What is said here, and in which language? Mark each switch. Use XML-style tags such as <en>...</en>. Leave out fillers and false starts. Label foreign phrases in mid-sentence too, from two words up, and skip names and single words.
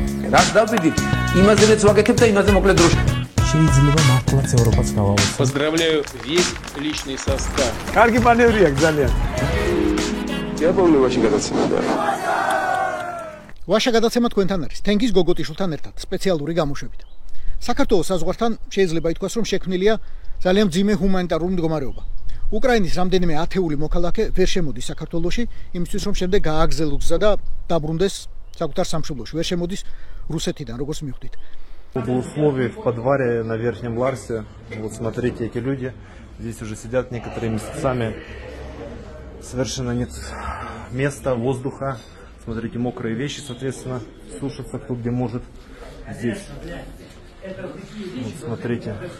<ka>რას დავიდით, იმაზეც ვაკეთებ და იმაზე მოკლედ დროში. შეიძლება მართლაც ევროპაც გავავსო.</ka> <ru>Поздравляю весь личный состав.</ru> <ka>კარგი მანევრია ძალიან. Диаболовაში გადაცემდა. ვაშა გადაცემა თქვენთან არის თენგის გოგოტიშვილთან ერთად სპეციალური გამოშვებით. საქართველოს საზღვართან შეიძლება ითქვას, რომ შექმნილია ძალიან მძიმე ჰუმანიტარული მდგომარეობა. უკრაინის რამდენიმე ათეული მოქალაქე ვერ შემოდის საქართველოში, იმისთვის რომ შემდეგ გააგრძელოს გზა და დაბრუნდეს საკუთარ სამშობლოში. ვერ შემოდის რუსეთიდან, როგორც მივხვდით.</ka> <ru>условий в подвале на Верхнем Ларсе. Вот смотрите, эти люди здесь уже сидят некоторыми месяцами. Совершенно нет места, воздуха. Смотрите, мокрые вещи, соответственно, сушатся кто где может. Здесь. Вот, смотрите.</ru>